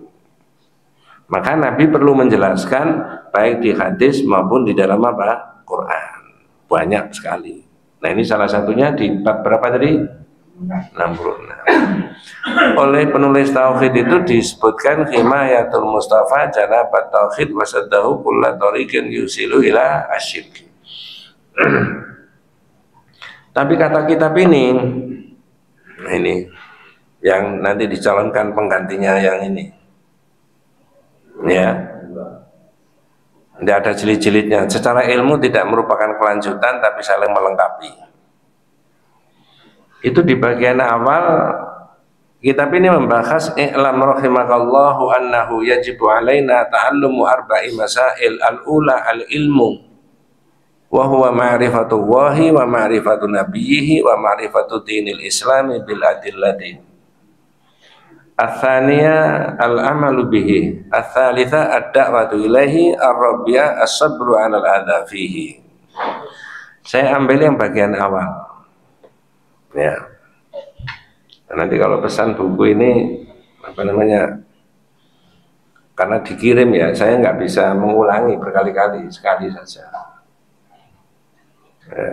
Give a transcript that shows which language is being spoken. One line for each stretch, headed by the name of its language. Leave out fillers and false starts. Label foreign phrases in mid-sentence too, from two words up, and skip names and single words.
Indonesian: Maka Nabi perlu menjelaskan baik di hadis maupun di dalam apa? Quran. Banyak sekali. Nah ini salah satunya di bab berapa tadi? 66. Oleh penulis tauhid itu disebutkan
Arabic: حماية المصطفى جناب التوحيد وسده كل طريق يوصل إلى الشرك.
Indonesian: Tapi kata kitab ini yang nanti dicalonkan penggantinya yang ini, ya, tidak ada jilid-jilidnya. Secara ilmu tidak merupakan kelanjutan, tapi saling melengkapi. Itu di bagian awal kitab ini membahas
Arabic: اعلم رحمك الله أنه يجب علينا تعلم أربع مسائل الأولى العلم وهو معرفة الله ومعرفة نبيه ومعرفة دين الإسلام بالأدلة. الثانية العمل به الثالثة الدعوة إليه الرابعة الصبر على الأذى فيه.
Indonesian: Saya ambil yang bagian awal. Ya. Nanti kalau pesan buku ini apa namanya? Karena dikirim ya, saya nggak bisa mengulangi berkali-kali, sekali saja. Ya.